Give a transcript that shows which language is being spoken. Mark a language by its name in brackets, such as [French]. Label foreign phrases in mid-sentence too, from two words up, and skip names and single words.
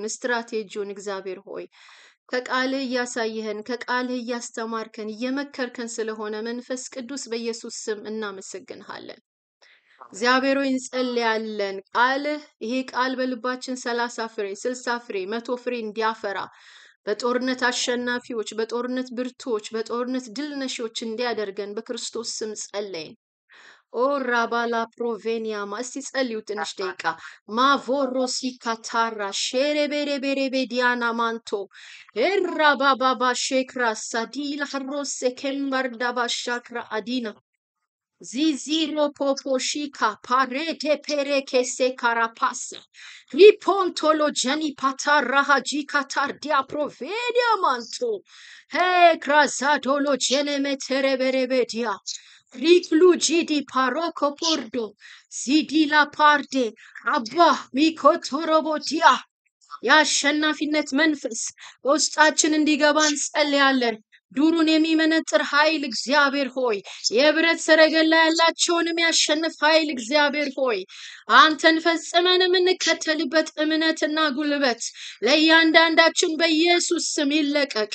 [Amharic] ስትራቴጂውን እግዚአብሔር ሆይ ከቃልህ እያሳየህን፣ ከቃልህ እያስተማርከን፣ እየመከርከን ስለሆነ መንፈስ ቅዱስ በኢየሱስ ስም እናመሰግንሃለን። እግዚአብሔር ሆይ እንጸልያለን። ቃልህ ይሄ ቃል በልባችን 30 ፍሬ፣ 60 ፍሬ፣ 100 ፍሬ እንዲያፈራ በጦርነት አሸናፊዎች፣ በጦርነት ብርቱዎች፣ በጦርነት ድል ነሺዎች እንዲያደርገን በክርስቶስ ስም ጸለይን። ኦ ራባላ ፕሮቬኒያማ እስቲ ጸልዩ ትንሽ ደቂቃ ማቮሮሲ ካታራ ሼሬቤሬቤሬቤ ዲያና ማንቶ ኤራባባባ ሼክራ ሳዲላ ሐሮሴ ኬምባርዳባ ሻክራ አዲና Ziziro poposhika parete pereke se carapasa. Ripontolo jeni patarahaji katardia provedia manto. He krasatolo jene metereberebedia. Riklu jidi paroko pordo. Zidila parde. Abba mikotorobodia. የአሸናፊነት መንፈስ በውስጣችን እንዲገባ እንጸልያለን። ዱሩን የሚመነጥር ኃይል እግዚአብሔር ሆይ የብረት ሰረገላ ያላቸውንም ያሸንፍ ኃይል እግዚአብሔር ሆይ አንተን ፈጽመን የምንከተልበት እምነትና ጉልበት ለእያንዳንዳችን በኢየሱስ ስም ይለቀቅ።